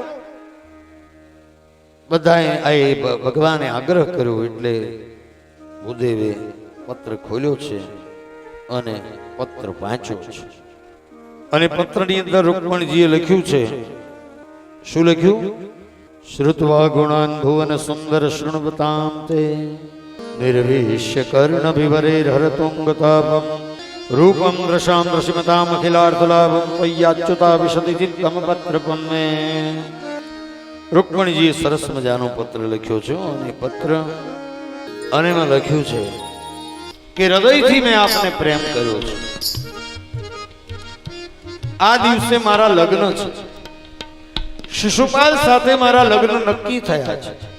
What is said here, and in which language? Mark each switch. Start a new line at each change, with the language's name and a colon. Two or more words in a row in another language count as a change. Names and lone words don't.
Gujarati: બધાએ ભગવાને આગ્રહ કર્યો એટલે ભૂદેવે પત્ર ખોલ્યો છે અને પત્ર વાંચ્યો છે. અને પત્રની અંદર રૂકમણીજીએ લખ્યું છે. શું લખ્યું?
Sanskrit: श्रुत्वा गुणान भुवन सुंदर शृणवताम ते निर्विश्य कर्ण विवरेर्हरतुंगतापम रूपम दृशाम दृशिमताम अखिलार्थलाभम त्वय्याच्युता विशति चित्तम
Gujarati: પત્રપમ મેં રુક્મણીજીએ સરસ મજાનો પત્ર લખ્યો છે અને પત્ર અને એમાં લખ્યું છે કે હૃદયથી મેં આપને પ્રેમ કર્યો છે. આ દિવસે મારા લગ્ન છે. શિશુપાલ સાથે મારા લગ્ન નક્કી થયા છે.